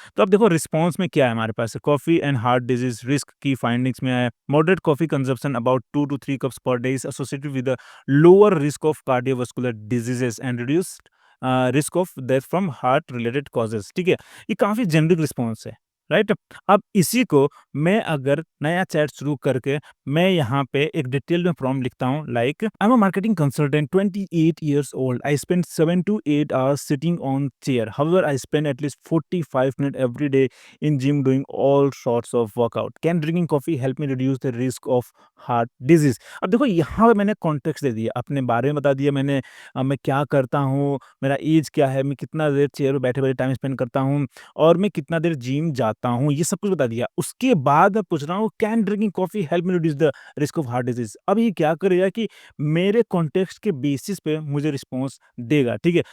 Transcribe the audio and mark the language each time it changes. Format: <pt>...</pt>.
<hi>तो अब देखो रिस्पॉन्स में क्या है हमारे पास,</hi> <en>coffee and heart disease risk</en> <hi>की फाइंडिंग्स में है,</hi> <en>moderate coffee consumption about 2 to 3 cups per day is associated with a lower risk of cardiovascular diseases and reduced risk of death from heart related causes,</en> <hi>ठीक है? ये काफ़ी generic response है।</hi> <en>Right?</en> <hi>अब इसी को मैं अगर नया चैट शुरू करके मैं यहाँ पे एक डिटेल में प्रॉम्प्ट लिखता हूँ</hi> <en>Like I am a marketing consultant 28 years old. I spend 7 to 8 hours sitting on chair. However, I spend at least 45 minutes every day in gym doing all sorts of workout. Can drinking coffee help me reduce the risk of heart disease?</en> <hi>अब देखो यहाँ पे मैंने context दे दिया, अपने बारे में बता दिया मैंने, मैं क्या करता हूँ, मेरा एज क्या है, मैं कितना देर चेयर पे बैठे-बैठे टाइम स्पेंड करता हूँ और मैं कितना देर जिम जाता हूँ, ये सब कुछ बता दिया। उसके बाद मैं पूछ रहा हूँ</hi> <en>Can drinking coffee help me reduce the risk of heart disease?</en> <hi>अब ये क्या करेगा कि मेरे कॉन्टेक्स्ट के बेसिस पे मुझे रिस्पॉन्स देगा, ठीक है?</hi>